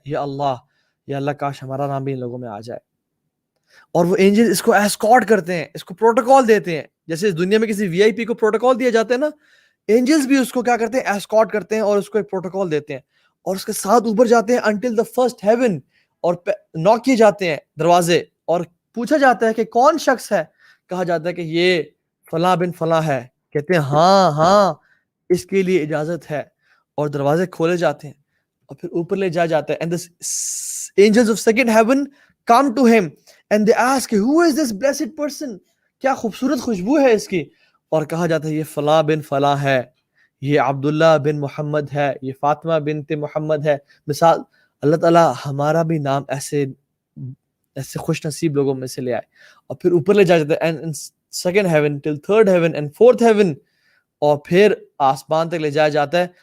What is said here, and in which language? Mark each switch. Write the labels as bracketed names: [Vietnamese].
[Urdu] یا اللہ کاش ہمارا نام بھی ان لوگوں میں آ جائے. اور وہ اینجل اس کو ایسکارٹ کرتے ہیں، اس کو پروٹوکال دیتے ہیں، جیسے اس دنیا میں کسی وی آئی پی کو پروٹوکال دیا جاتا ہے نا، اینجلز بھی اس کو کیا کرتے ہیں؟ ایسکارٹ کرتے ہیں اور اس کو ایک پروٹوکال دیتے ہیں اور اس کے ساتھ اوپر جاتے ہیں [English] until the first heaven, [Urdu] اور ناک کیے جاتے ہیں دروازے اور پوچھا جاتا ہے کہ کون شخص ہے؟ کہا جاتا ہے کہ یہ فلاں بن فلاں ہے. کہتے ہیں ہاں اس کے لیے اجازت ہے، اور دروازے کھولے جاتے ہیں اور پھر اوپر لے جایا جاتا ہے. [English] and the angels of second heaven come to him and they ask who is this blessed person، [Urdu] کیا خوبصورت خوشبو ہے اس کی. اور کہا جاتا ہے یہ فلاں بن فلاں ہے، یہ عبداللہ بن محمد ہے، یہ فاطمہ بنت محمد ہے. مثال، اللہ تعالیٰ ہمارا بھی نام ایسے خوش نصیب لوگوں میں سے لے آئے. اور پھر اوپر لے جایا جاتا ہے [English] and second heaven till third heaven and fourth heaven، [Urdu] اور پھر آسمان تک لے جایا جاتا ہے.